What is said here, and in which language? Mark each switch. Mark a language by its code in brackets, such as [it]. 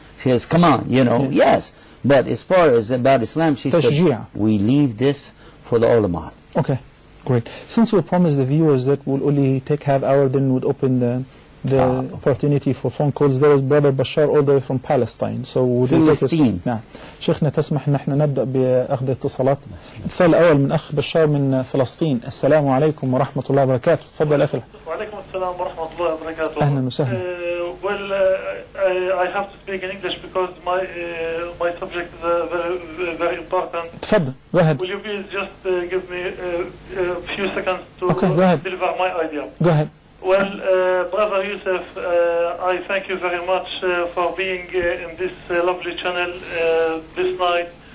[en] She says, come on, you know, yes. But as far as about Islam, she said, we leave this for the ulama. Okay, great. Since we promised the viewers that we'll only take half hour, then we'll open the... the opportunity for phone calls. There is Brother Bashar all the way from Palestine. So would you like to speak? [ar] شيخنا تسمح نحن نبدأ بأخذ اتصالات. اتصال الأول من أخ بشار من فلسطين. السلام عليكم ورحمة الله وبركاته. تفضل أخي. وعليكم السلام ورحمة الله وبركاته. أهلا وسهلا. [en] Well, I have to speak in English because my subject is very important. [ar] تفضل. [en] Go ahead. Will you please just give me a few seconds to deliver my idea? Go ahead. Well, Brother Yusuf, I thank you very much for being in this lovely channel this night.